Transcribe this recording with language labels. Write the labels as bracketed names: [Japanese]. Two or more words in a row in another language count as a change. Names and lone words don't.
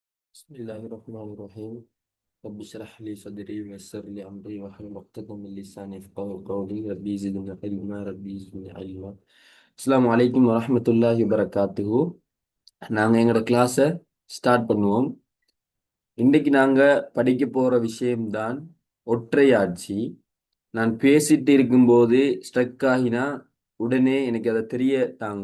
[Arabic] بسم الله الرحمن الرحيم. رب اشرح لي صدري ويسر لي أمري واحلل عقدة من لساني يفقهوا قولي. ربي زدني علما ربي زدني علما. السلام عليكم ورحمة الله وبركاته. [Tamil] நாங்க எங்களோட [English] class start [Tamil] பண்ணுவோம். இன்னைக்கு நாங்க படிக்க போற விஷயம்தான் ஒற்றையாட்சி. நான் பேசிட்டு இருக்கும்போது ஸ்ட்ரக் ஆகினா உடனே எனக்கு அதை தெரிய தாங்க.